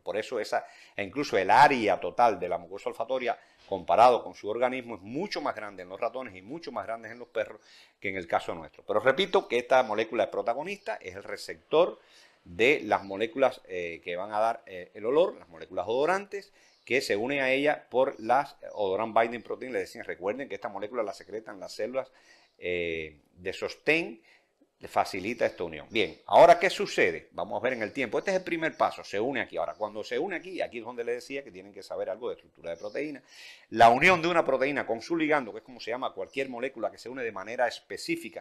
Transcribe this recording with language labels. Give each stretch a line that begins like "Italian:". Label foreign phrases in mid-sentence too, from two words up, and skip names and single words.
Spanish: Por eso incluso el área total de la mucosa olfatoria comparado con su organismo es mucho más grande en los ratones y mucho más grande en los perros que en el caso nuestro. Pero repito que esta molécula es protagonista, es el receptor de las moléculas que van a dar el olor, las moléculas odorantes, que se unen a ella por las
English: odorant binding protein.
Spanish: Les decía, recuerden que esta molécula la secretan las células de sostén le facilita esta unión. Bien, ahora ¿qué sucede? Vamos a ver en el tiempo. Este es el primer paso, se une aquí. Ahora, cuando se une aquí, aquí es donde le decía que tienen que saber algo de estructura de proteína. La unión de una proteína con su ligando, que es como se llama cualquier molécula que se une de manera específica.